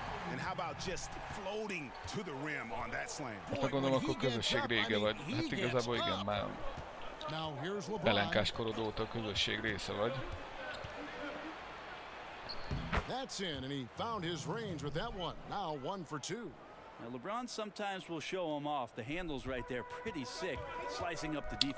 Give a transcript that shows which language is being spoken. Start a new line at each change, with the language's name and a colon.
English: And how about just floating to the rim on that slam?
Hungarian: Hát gondolom, akkor közösség rége vagy. Hát igazából igen, már pelenkás korod óta a közösség része vagy.
English: That's in, and he found his range with that one. Now 1 for 2. Now, LeBron sometimes will show him off. The handle's right there, pretty sick, slicing up the defense.